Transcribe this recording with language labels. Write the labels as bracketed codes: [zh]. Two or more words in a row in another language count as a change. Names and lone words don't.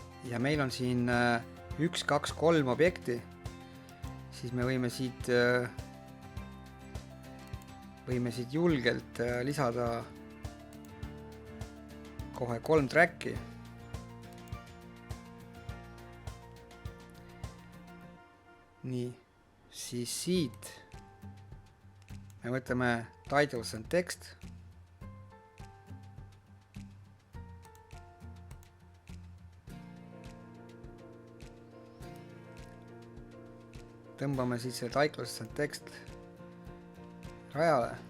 [et] ja meil on siin 1, 2, 3 objekti, siis me võime siit julgelt lisada kohe 3 track'i. Nii, siis siit me võtame [en] titles and text. [et] Tõmbame siis selle [en] titles and text [et] rajale.